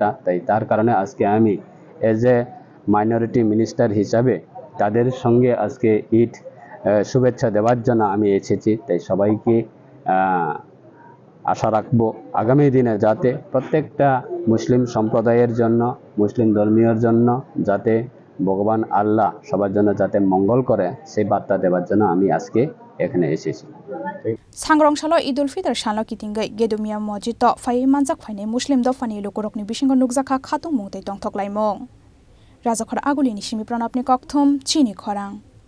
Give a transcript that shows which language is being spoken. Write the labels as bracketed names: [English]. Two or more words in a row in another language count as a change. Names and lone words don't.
[Bangla] তাই তার কারণে আজকে আমি [English] as a minority minister [Bangla] হিসাবে তাদের সঙ্গে আজকে ঈদ শুভেচ্ছা দেওয়ার জন্য আমি এসেছি। তাই সবাইকে আশা রাখবো আগামী দিনে যাতে প্রত্যেকটা মুসলিম সম্প্রদায়ের জন্য, মুসলিম ধর্মীয়র জন্য যাতে ভগবান আল্লাহ সবার জন্য যাতে মঙ্গল করে, সেই বার্তা দেওয়ার জন্য আমি আজকে এখানে এসেছি। [Kok Borok] सांग्रंसालो ईदुल फितर सानो कितिंगै गेदुमिया मस्जिद फाइ मानजाक फाइने मुस्लिम दफानि लोकरकनि बिसिंग नुकजाखा खातुं मुंगतै दंथकलाइमं राजाखर आगुलिनि सिमि प्रणबनि कक्थुम चिनि खरां।